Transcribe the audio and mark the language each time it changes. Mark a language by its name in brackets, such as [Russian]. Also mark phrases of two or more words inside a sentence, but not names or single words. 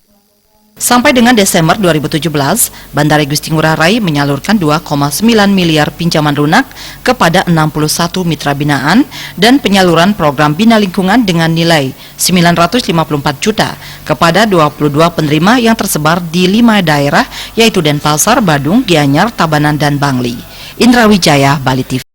[Indonesian] Sampai dengan Desember 2017, Bandara Igusti Ngurah Rai menyalurkan 2,9 miliar pinjaman lunak kepada 61 mitra binaan dan penyaluran program Bina Lingkungan dengan nilai 954 juta kepada 22 penerima yang tersebar di 5 daerah, yaitu Denpasar, Badung, Gianyar, Tabanan, dan Bangli. Indra Wijaya, Bali TV.